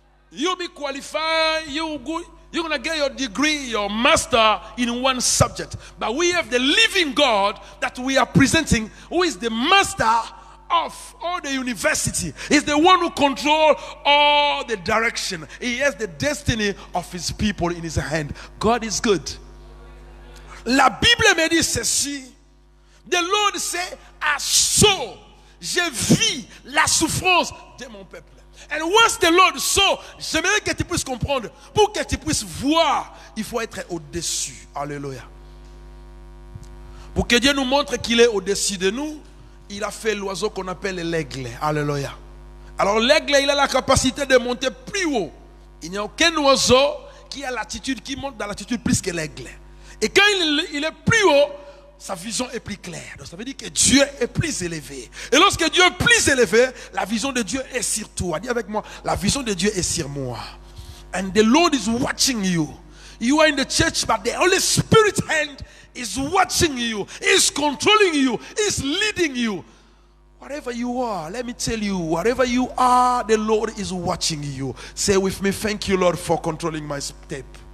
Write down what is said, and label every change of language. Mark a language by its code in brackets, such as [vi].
[en] You'll be qualified, you're going to get your degree, your master in one subject. But we have the living God that we are presenting, who is the master of all the university. He's the one who controls all the direction. He has the destiny of his people in his hand. God is good. [fr] La Bible me dit ceci. [en] The Lord say, [fr] à chaud, je vis la souffrance de mon peuple. [en] And once the Lord saw, [fr] j'aimerais que tu puisses comprendre, pour que tu puisses voir, il faut être au-dessus. Alléluia. Pour que Dieu nous montre qu'il est au-dessus de nous, il a fait l'oiseau qu'on appelle l'aigle. Alléluia. Alors l'aigle, il a la capacité de monter plus haut. Il n'y a aucun oiseau qui a l'attitude, qui monte dans l'attitude plus que l'aigle. Et quand il est plus haut, sa vision est plus claire. Donc ça veut dire que Dieu est plus élevé. Et lorsque Dieu est plus élevé, la vision de Dieu est sur toi. Dis avec moi, la vision de Dieu est sur moi. [en] And the Lord is watching you. You are in the church, but the Holy Spirit hand is watching you. Is controlling you. Is leading you. Whatever you are, let me tell you, whatever you are, the Lord is watching you. Say with me, thank you, Lord, for controlling my step.